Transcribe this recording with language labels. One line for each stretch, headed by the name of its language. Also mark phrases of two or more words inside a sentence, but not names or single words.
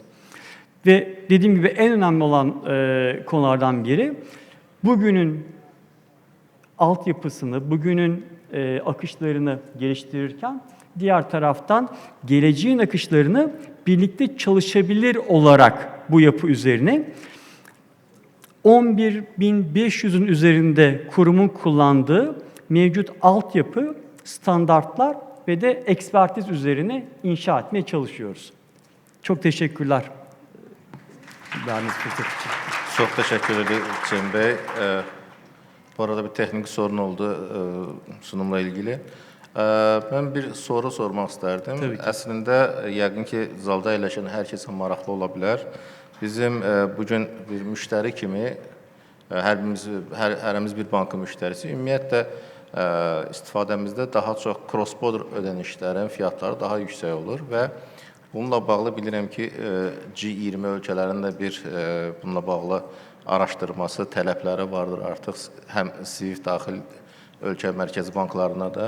Turkish: Ve dediğim gibi en önemli olan konulardan biri, bugünün altyapısını, bugünün akışlarını geliştirirken diğer taraftan geleceğin akışlarını birlikte çalışabilir olarak bu yapı üzerine 11.500'ün üzerinde kurumun kullandığı mevcut altyapı, standartlar ve de ekspertiz üzerine inşa etmeye çalışıyoruz. Çok teşekkürler. Verdiğiniz fırsat için.
Azerbaijani: Çox təşəkkür edirik Cem bəy. Bu arada bir texniki
Turkish: sorun oldu sunumla ilgili.
Azerbaijani: Mən bir soru sormaq istərdim. Əslində, yəqin ki, zalda əyləşən hər kəsə maraqlı ola bilər. Bizim bugün bir müştəri kimi, hərimiz bir bankın müştərisi, ümumiyyətlə istifadəmizdə daha çox cross-border ödənişlərin fiyatları daha yüksək olur və bununla bağlı bilirəm ki, G20 ölkələrində bir bununla bağlı araşdırması, tələbləri vardır artıq həm SWIFT daxil ölkə mərkəzi banklarına da.